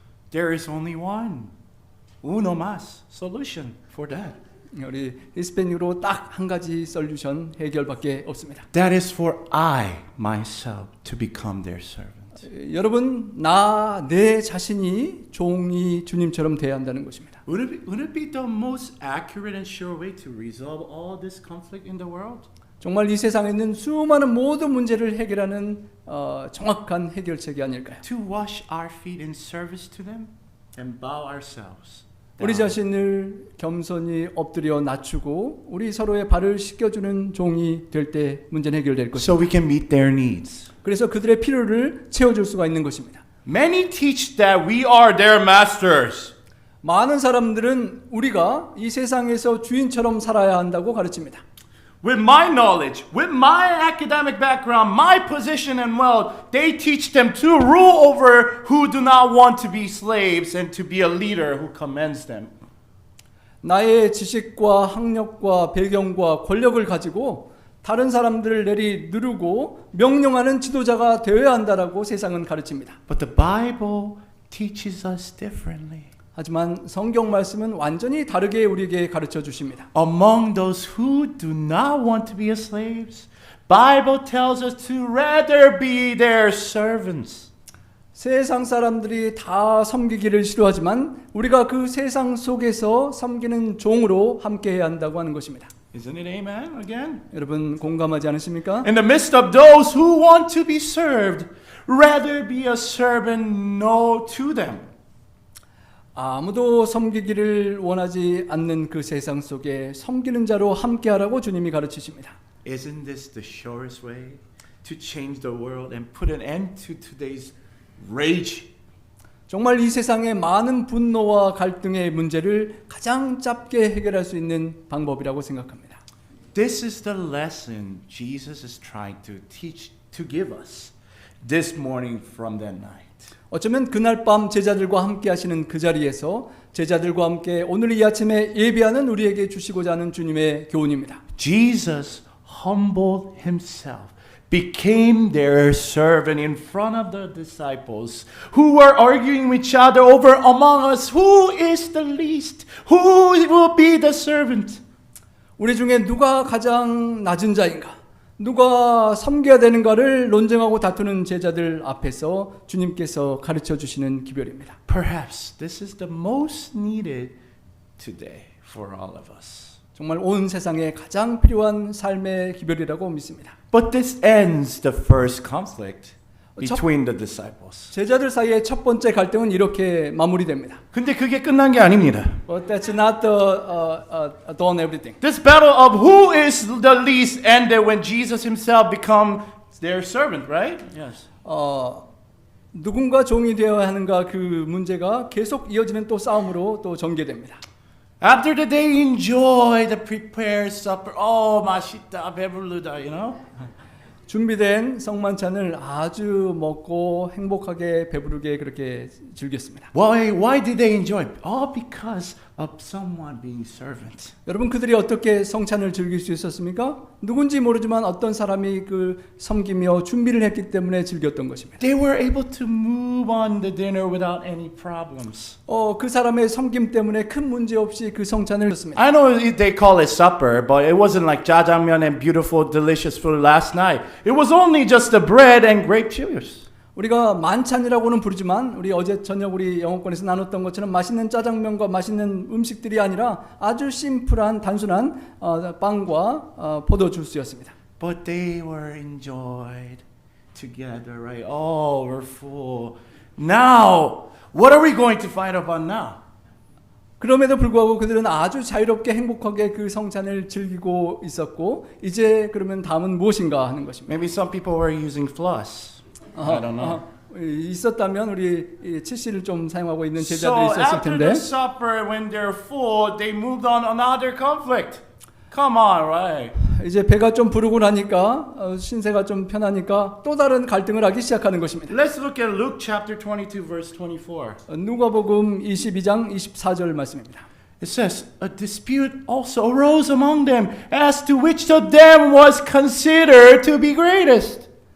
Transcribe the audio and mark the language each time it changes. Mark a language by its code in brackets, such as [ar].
[en] There is only one, [es] uno más, [en] solution for that. [ko] 우리 히스패닉으로 딱 한 가지 솔루션 해결밖에 없습니다. [en] That is for I myself to become their servant. [ko] 여러분, 내 자신이 종이 주님처럼 돼야 한다는 것입니다. [en] Would it be the most accurate and sure way to resolve all this conflict in the world? [ko] 정말 이 세상에 있는 수많은 모든 문제를 해결하는 정확한 해결책이 아닐까요? [en] To wash our feet in service to them and bow ourselves. [ko] 우리 자신을 겸손히 엎드려 낮추고 우리 서로의 발을 씻겨주는 종이 될 때 문제는 해결될 것입니다. [en] So we can meet their needs. [ko] 그래서 그들의 필요를 채워줄 수가 있는 것입니다. [en] Many teach that we are their masters. [ko] 많은 사람들은 우리가 이 세상에서 주인처럼 살아야 한다고 가르칩니다. [en] With my knowledge, with my academic background, my position and wealth, they teach them to rule over who do not want to be slaves and to be a leader who commands them. [ko] 나의 지식과 학력과 배경과 권력을 가지고 다른 사람들을 누르고 명령하는 지도자가 되어야 한다라고 세상은 가르칩니다. [en] But the Bible teaches us differently. [ko] 하지만 성경 말씀은 완전히 다르게 우리에게 가르쳐 주십니다. [en] Among those who do not want to be slaves, Bible tells us to rather be their servants. [ko] 세상 사람들이 다 섬기기를 싫어하지만 우리가 그 세상 속에서 섬기는 종으로 함께해야 한다고 하는 것입니다. [en] Isn't it amen again? [ko] 여러분 공감하지 않으십니까? [en] In the midst of those who want to be served, rather be a servant no to them. [ko] 아무도 섬기기를 원하지 않는 그 세상 속에 섬기는 자로 함께하라고 주님이 가르치십니다. [en] Isn't this the surest way to change the world and put an end to today's rage? [ko] 정말 이 세상의 많은 분노와 갈등의 문제를 가장 짧게 해결할 수 있는 방법이라고 생각합니다. [en] This is the lesson Jesus is trying to teach, to give us this morning from that night. [ko] 어쩌면 그날 밤 제자들과 함께 하시는 그 자리에서 제자들과 함께 오늘 이 아침에 예배하는 우리에게 주시고자 하는 주님의 교훈입니다. [en] Jesus humbled himself, became their servant in front of the disciples who were arguing with each other over among us who is the least, who will be the servant. [ko] 우리 중에 누가 가장 낮은 자인가? 누가 섬겨야 되는가를 논쟁하고 다투는 제자들 앞에서 주님께서 가르쳐 주시는 기별입니다. [en] Perhaps this is the most needed today for all of us. [ko] 정말 온 세상에 가장 필요한 삶의 기별이라고 믿습니다. [en] But this ends the first conflict between the disciples. [ko] 제자들 사이의 첫 번째 갈등은 이렇게 마무리됩니다. 근데 그게 끝난 게 아닙니다. [en] But that's not done everything. This battle of who is the least ended when Jesus himself become their servant, right? Yes. [ko] 누군가 종이 되어야 하는가 그 문제가 계속 이어지는 또 싸움으로 또 전개됩니다. [en] After the day enjoy the prepared supper. Oh, [ko] 맛있다, 배부르다, [en] you know? [ko] 준비된 성만찬을 아주 먹고 행복하게 배부르게 그렇게 즐겼습니다. [en] Why did they enjoy? All because of someone being servant. [ko] 여러분 그들이 어떻게 성찬을 즐길 수 있었습니까? 누군지 모르지만 어떤 사람이 그 섬기며 준비를 했기 때문에 즐겼던 것입니다. [en] They were able to move on the dinner without any problems. [ko] 그 사람의 섬김 때문에 큰 문제 없이 그 성찬을 했습니다. [en] I know they call it supper, but it wasn't like jjajangmyeon and beautiful, delicious food last night. It was only just the bread and grape juice. [ko] 우리가 만찬이라고는 부르지만 우리 어제 저녁 우리 영어권에서 나눴던 것처럼 맛있는 짜장면과 맛있는 음식들이 아니라 아주 심플한 단순한 빵과 포도 주스였습니다. [en] But they were enjoyed together, right? Oh, we're full. Now, what are we going to fight about now? [ko] 그럼에도 불구하고 그들은 아주 자유롭게 행복하게 그 성찬을 즐기고 있었고 이제 그러면 다음은 무엇인가 하는 것입니다. [en] Maybe some people were using floss. I don't know. [ko] 있었다면 우리 치실을 좀 사용하고 있는 [en] So [ko] 제자들이 있었을 [en] after [ko] 텐데 [en] the supper, when they're full, they moved on another conflict. Come on, right? [ko] 이제 배가 좀 부르고 나니까 신세가 좀 편하니까 또 다른 갈등을 하기 시작하는 것입니다. [en] Let's look at Luke chapter 22, verse 24. [ko] 누가복음 22장 24절 말씀입니다. [en] It says, a dispute also arose among them as to which of them was considered to be greatest.